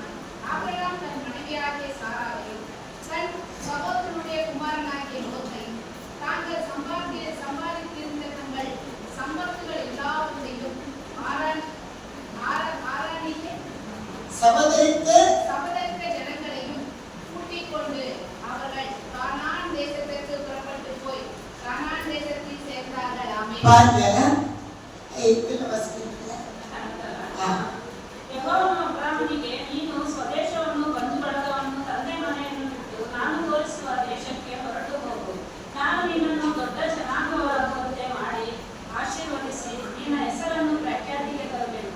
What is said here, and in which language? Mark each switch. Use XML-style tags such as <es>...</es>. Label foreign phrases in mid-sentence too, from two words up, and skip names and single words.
<ta>ஆபிரகாம் தன் மனைவியாகிய சாராவையும் தன் சகோதரனுடைய குமாரனாகிய லோத்தையும் தாங்கள் சம்பாதித்திருந்த தங்கள் சம்பத்துகள் எல்லாவற்றையும் ஆரானிலே சபதரித்த ஜனங்களையும் கூட்டிக் கொண்டு அவர்கள் கானான் தேசத்திற்கு புறப்பட்டு போய் கானான் தேசத்தில் சேர்ந்தார்கள். ஆமென். பாருங்க இதுல வசனத்துல</ta> <kn>ಯೆಹೋವನು ಅಬ್ರಾಮನಿಗೆ, ನೀನು ಸ್ವದೇಶವನ್ನು ಬಂಧು ಬಳಗವನ್ನು ತಂದೆ ಮನೆಯನ್ನು ಬಿಟ್ಟು ನಾನು ತೋರಿಸುವ ದೇಶಕ್ಕೆ ಹೊರಟು ಹೋಗು. ನಾನು ನಿನ್ನನ್ನು ದೊಡ್ಡ ಜನಾಂಗವಾಗುವಂತೆ ಮಾಡಿ ಆಶೀರ್ವದಿಸಿ ನಿನ್ನ ಹೆಸರನ್ನು ಪ್ರಖ್ಯಾತಿಗೆ ತರುವೆನು.</kn>